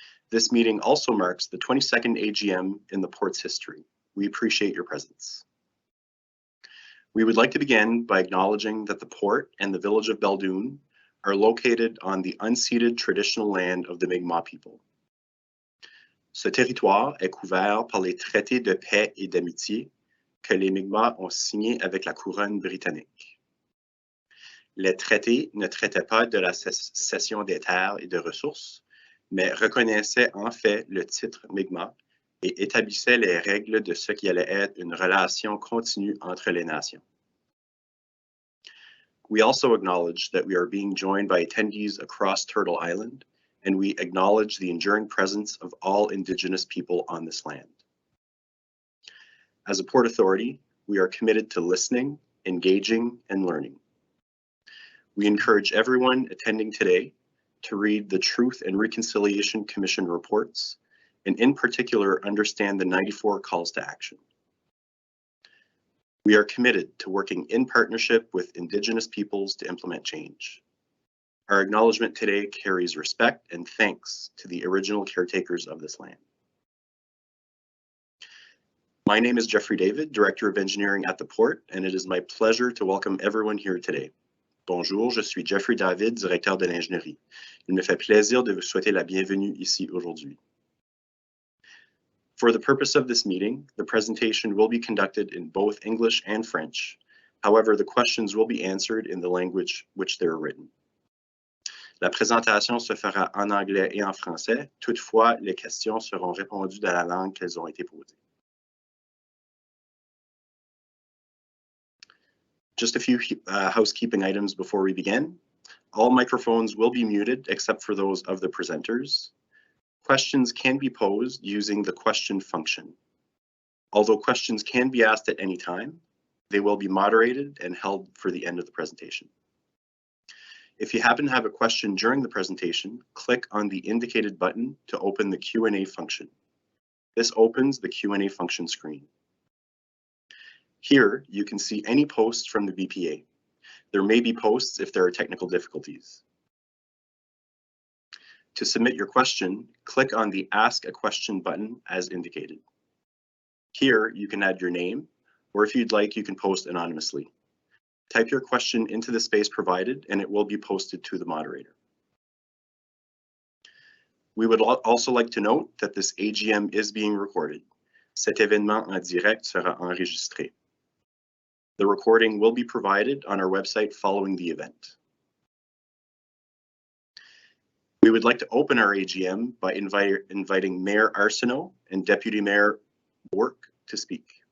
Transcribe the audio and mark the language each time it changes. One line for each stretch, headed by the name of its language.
English: This meeting also marks the 22nd AGM in the Port's history. We appreciate your presence. We would like to begin by acknowledging that the Port and the village of Belledune are located on the unceded traditional land of the Mi'kmaq people.
French: Ce territoire est couvert par les traités de paix et d'amitié que les Mi'kmaq ont signés avec la couronne britannique. Les traités ne traitaient pas de la cession des terres et de ressources, mais reconnaissaient en fait le titre Mi'kmaq et établissaient les règles de ce qui allait être une relation continue entre les nations.
English: We also acknowledge that we are being joined by attendees across Turtle Island, and we acknowledge the enduring presence of all Indigenous people on this land. As a Port Authority, we are committed to listening, engaging, and learning. We encourage everyone attending today to read the Truth and Reconciliation Commission reports, and in particular, understand the 94 calls to action. We are committed to working in partnership with Indigenous peoples to implement change. Our acknowledgement today carries respect and thanks to the original caretakers of this land. My name is Jeffrey David, Director of Engineering at the Port, and it is my pleasure to welcome everyone here today.
French: Bonjour, je suis Jeffrey David, Directeur de l'Ingénierie. Il me fait plaisir de vous souhaiter la bienvenue ici aujourd'hui.
English: For the purpose of this meeting, the presentation will be conducted in both English and French. However, the questions will be answered in the language which they are written.
French: La présentation se fera en anglais et en français. Toutefois, les questions seront répondues dans la langue qu'elles ont été posées.
English: Just a few housekeeping items before we begin. All microphones will be muted except for those of the presenters. Questions can be posed using the question function. Although questions can be asked at any time, they will be moderated and held for the end of the presentation. If you happen to have a question during the presentation, click on the indicated button to open the Q&A function. This opens the Q&A function screen. Here, you can see any posts from the BPA. There may be posts if there are technical difficulties. To submit your question, click on the Ask a Question button as indicated. Here, you can add your name, or if you'd like, you can post anonymously. Type your question into the space provided, and it will be posted to the moderator. We would also like to note that this AGM is being recorded.
French: Cet événement en direct sera enregistré.
English: The recording will be provided on our website following the event. We would like to open our AGM by inviting Mayor Arsenault and Deputy Mayor Bourque to speak.